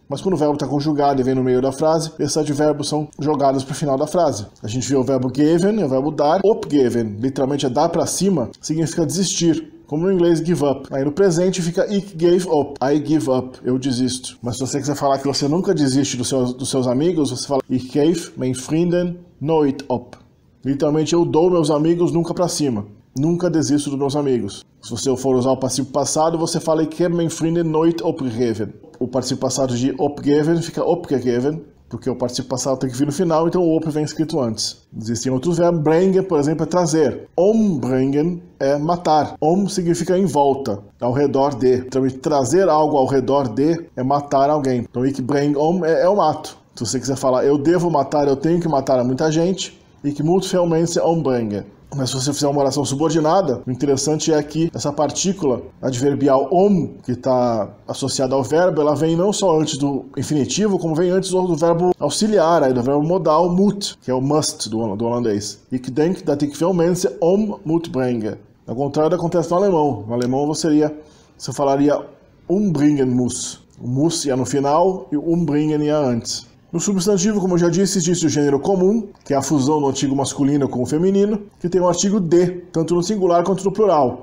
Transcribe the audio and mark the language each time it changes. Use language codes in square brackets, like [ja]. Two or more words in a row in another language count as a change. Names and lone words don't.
[pt] Mas quando o verbo está conjugado e vem no meio da frase, esses advérbios são jogados para o final da frase. A gente vê o verbo geven, o verbo dar, opgeven, literalmente é dar para cima, significa desistir, como no inglês [en] give up. [pt] Aí no presente fica [nl] ik gave up, [en] I give up, [pt] eu desisto. Mas se você quiser falar que você nunca desiste dos seus amigos, você fala [nl] ik geef mijn vrienden nooit op. [pt] Literalmente eu dou meus amigos nunca para cima. Nunca desisto dos meus amigos. Se você for usar o particípio passado, você fala [nl] ik heb mijn vrienden nooit opgegeven. [pt] O particípio passado de opgeven fica opgegeven, porque o particípio passado tem que vir no final, então o op vem escrito antes. Existem outros verbos. Brengen, por exemplo, é trazer. Ombrengen é matar. Om significa em volta, ao redor de. Então, trazer algo ao redor de é matar alguém. Então, [nl] ik breng om [pt] é o mato. Se você quiser falar eu devo matar, eu tenho que matar a muita gente, [nl] ik moet veel mensen ombrengen. [pt] Mas se você fizer uma oração subordinada, o interessante é que essa partícula adverbial om, que está associada ao verbo, ela vem não só antes do infinitivo, como vem antes do verbo auxiliar, aí do verbo modal moet, que é o must do holandês. [nl] Ik denk dat ik veel mensen om moet brengen. [pt] Ao contrário, acontece no alemão. No alemão você falaria [de] umbringen muss. [pt] O muss ia no final e o umbringen ia antes. No substantivo, como eu já disse, existe o gênero comum, que é a fusão do artigo masculino com o feminino, que tem o artigo de, tanto no singular quanto no plural.